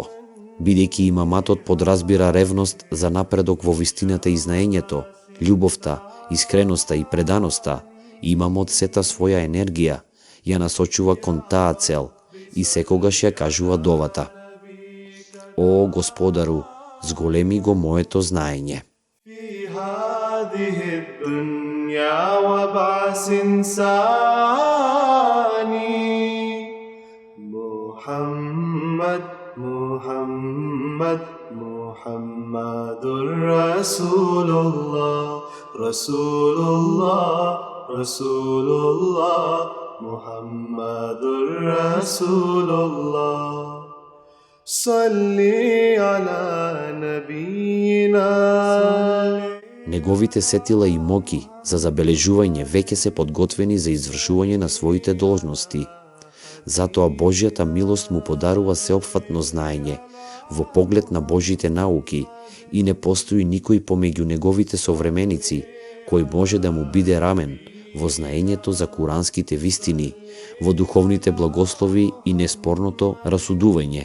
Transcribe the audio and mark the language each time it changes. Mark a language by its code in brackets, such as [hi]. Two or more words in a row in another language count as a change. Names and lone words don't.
[mk] Бидејќи имаматот подразбира ревност за напредок во вистината и знаењето, љубовта, искреноста и преданоста, имамот сета своја енергија ја насочува кон таа цел и секогаш ја кажува довата: О Господару, зголеми го моето знаење. [ar] محمد، محمد رسول الله، رسول الله، رسول الله، محمد رسول الله. صل على نبينا. [mk] Неговите сетила и моки за забележување веќе се подготвени за извршување на своите должности. Затоа Божјата милост му подарува сеопфатно знаење во поглед на Божите науки и не постои никој помеѓу неговите современици кој може да му биде рамен во знаењето за куранските вистини, во духовните благослови и неспорното расудување.